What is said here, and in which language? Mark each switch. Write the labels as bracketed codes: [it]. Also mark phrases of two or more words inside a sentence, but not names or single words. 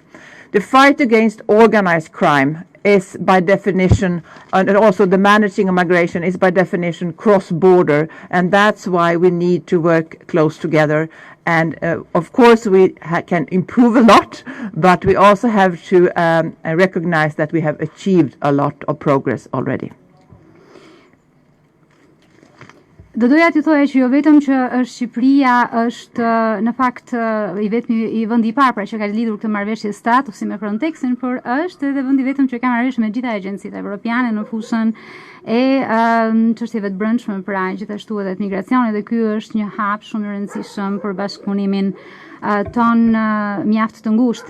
[en] The fight against organized crime is by definition, and also the managing of migration is by definition cross-border, and that's why we need to work close together. And of course we can improve a lot, but we also have to recognize that we have achieved a lot of progress already. [sq] Do doja t'i thoja që jo vetëm që Shqipëria është në fakt i vetmi i vendi i parë pra që ka lidhur këtë marrëveshje statusi me Frontexin, por është edhe vendi vetëm që ka marrëveshje me gjitha agjencitë evropiane në fushën e çështjeve të brendshme, pra gjithashtu edhe të migracionit, dhe ky është një hap shumë i rëndësishëm për bashkëpunimin ton mjaft të ngushtë.